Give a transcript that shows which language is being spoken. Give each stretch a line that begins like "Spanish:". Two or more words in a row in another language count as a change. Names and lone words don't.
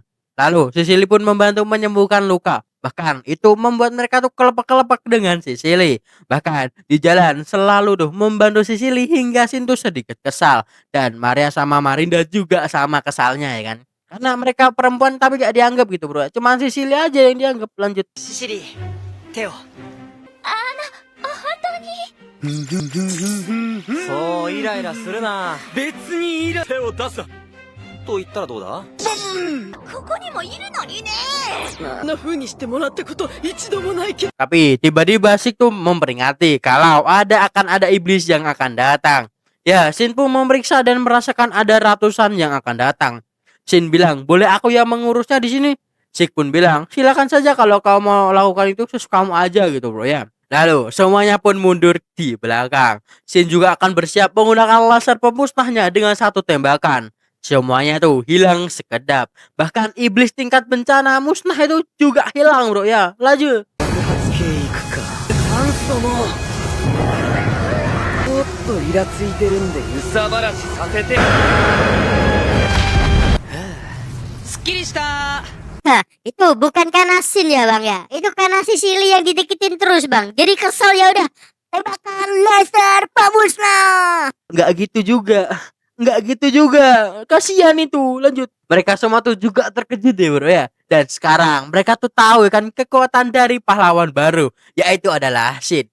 Indonesian: Lalu Sicily pun membantu menyembuhkan luka. Bahkan itu membuat mereka tuh kelepek-kelepek dengan Sicily. Bahkan di jalan selalu tuh membantu Sicily hingga Shin tuh sedikit kesal. Dan Maria sama Marinda juga sama kesalnya ya kan. Karena mereka perempuan tapi gak dianggap gitu bro. Cuman Sicily aja yang dianggap. Lanjut. Sicily, Theo.
Japanese: そうイライラするな。別にイラ手を出すな。と言ったらどうだ？ここにもいるのにね。
Indonesian: Tapi tiba-tiba Sik tuh memperingati kalau akan ada iblis yang akan datang. Ya, Shin pun memeriksa dan merasakan ada ratusan yang akan datang. Shin bilang, boleh aku yang mengurusnya di sini? Sik pun bilang, silakan saja kalau kau mau lakukan itu sesukamu aja gitu bro ya. Lalu semuanya pun mundur di belakang. Shin juga akan bersiap menggunakan laser pemusnahnya dengan satu tembakan. Semuanya tuh hilang sekedap. Bahkan iblis tingkat bencana musnah itu juga hilang bro ya. Lanjut.
Japanese: ちょっとイラついてるんで憂さ晴らしさせて。すっきりした。
Indonesian: Hah, itu bukan karena Shin ya bang ya. Itu karena Sicily yang dideketin terus bang. Jadi kesel ya udah. Tembakan laser pemusnah. Nggak gitu juga. Nggak gitu juga. Kasihan itu. Lanjut. Mereka semua tuh juga terkejut ya bro ya. Dan sekarang mereka tuh tahu kan kekuatan dari pahlawan baru, yaitu adalah Shin.